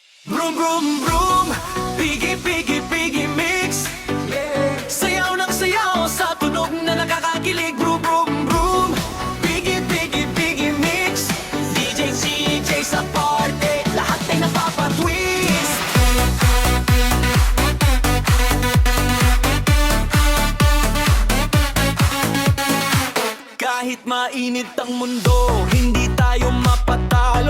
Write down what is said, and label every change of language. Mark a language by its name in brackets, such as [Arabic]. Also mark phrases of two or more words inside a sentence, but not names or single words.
[English] Vroom, vroom, vroom. Piggy, piggy, piggy mix. [Filipino] Sayaw ng sayaw sa tunog na nakakakilig. [English] Vroom, vroom, vroom. Piggy, piggy, piggy mix. [Filipino] DJ, CJ sa party, lahat ay napapatwist. Kahit mainit ang mundo, hindi tayo mapatalo.